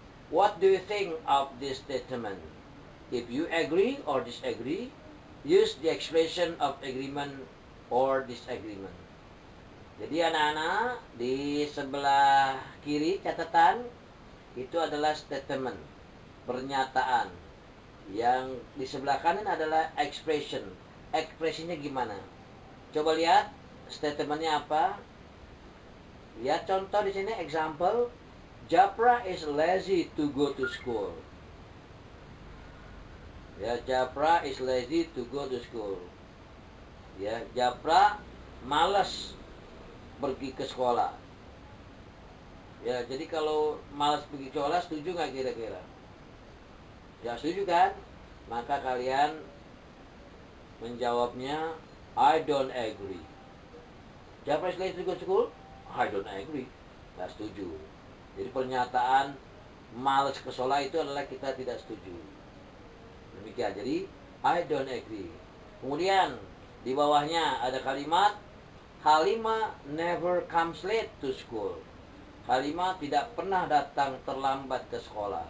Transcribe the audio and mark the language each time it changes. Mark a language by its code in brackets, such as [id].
[en] What do you think of this statement? If you agree or disagree, use the expression of agreement or disagreement. [id] Jadi anak-anak, di sebelah kiri catatan itu adalah statement, pernyataan. Yang di sebelah kanan adalah expression. Ekspresinya gimana? Coba lihat statementnya apa. Lihat contoh di sini, example. [en] Japra is lazy to go to school. Ya, Japra is lazy to go to school. Ya, [id] Japra malas pergi ke sekolah. Ya, jadi kalau malas pergi ke sekolah, setuju nggak kira-kira? Ya, setuju kan? Maka kalian menjawabnya, [en] I don't agree. Japra is lazy to go to school? I don't agree. [id] Nggak setuju. Jadi pernyataan malas ke sekolah itu adalah kita tidak setuju. Demikian. Jadi [en] I don't agree. [id] Kemudian di bawahnya ada kalimat [en] Halimah never comes late to school. [id] Halimah tidak pernah datang terlambat ke sekolah.